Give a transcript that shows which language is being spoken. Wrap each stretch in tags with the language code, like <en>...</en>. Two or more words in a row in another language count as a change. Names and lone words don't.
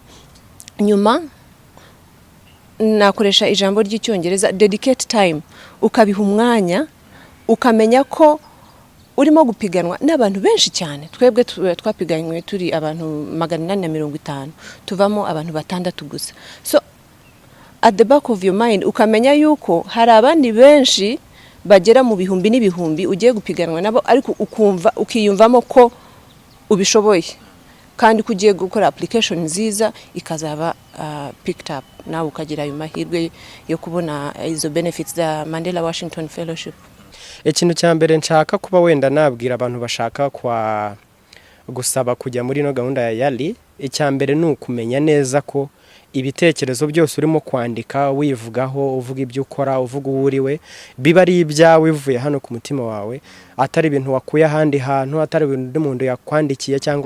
<rw>Nyuma nakoresha ijambo ry'icyongereza</rw> <en>dedicate time,</en> <rw>ukabiha umwanya, ukamenya ko urimo gupiganwa n'abantu benshi cyane. Twebwe twapiganywe turi abantu 850, tuvamo abantu 6 gusa.</rw> <en>So at the back of your mind</en> <rw>ukamenya yuko hari abandi benshi bagera mu bihumbi n'ibihumbi ugiye gupiganwa nabo, ariko ukiyumvamo ko ubishoboye kandi kugiye gukora application nziza ikazaba</rw> <en>picked up,</en> <rw>nawe ukagira ayo mahirwe yo kubona izo benefits za Mandela Washington Fellowship. Ikintu cya mbere nshaka kuba wenda nabwira abantu bashaka gusaba kujya muri no gahunda ya YALI, icya mbere ni ukumenya neza ko ibitekerezo byose urimo kwandika, wivugaho, uvuga ibyo ukora, uvuga uwo uriwe, biba ari ibyawe bivuye hano ku mutima wawe, atari ibintu wakuye ahandi hantu, atari ibintu umuntu yakwandikiye cyangwa</rw>